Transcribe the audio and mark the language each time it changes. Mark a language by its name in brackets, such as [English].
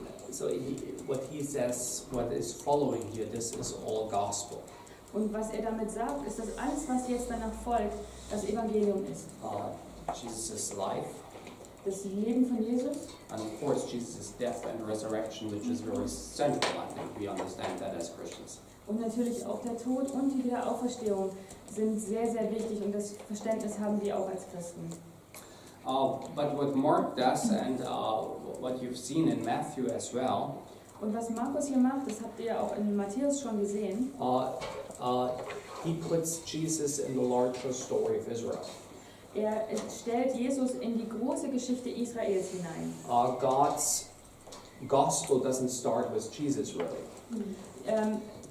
[English] So what he says, what is following here, this is all gospel. [German] Und was er damit sagt, ist, dass alles, was jetzt danach folgt, das Evangelium ist. [English] Jesus' life, [German] Das Leben von Jesus [English] and of course Jesus' death and resurrection, which is very central. I think we understand that as Christians. [German] und natürlich auch der Tod und die Wiederauferstehung sind sehr, sehr wichtig und das Verständnis haben wir auch als Christen. [English] But what Mark does, and what you've seen in Matthew as well, [German] Und was Markus hier macht, das habt ihr ja auch in Matthäus schon gesehen, [English] he puts Jesus in the larger story of Israel. [German] er stellt Jesus in die große Geschichte Israels hinein. [English] God's gospel doesn't start with Jesus, really.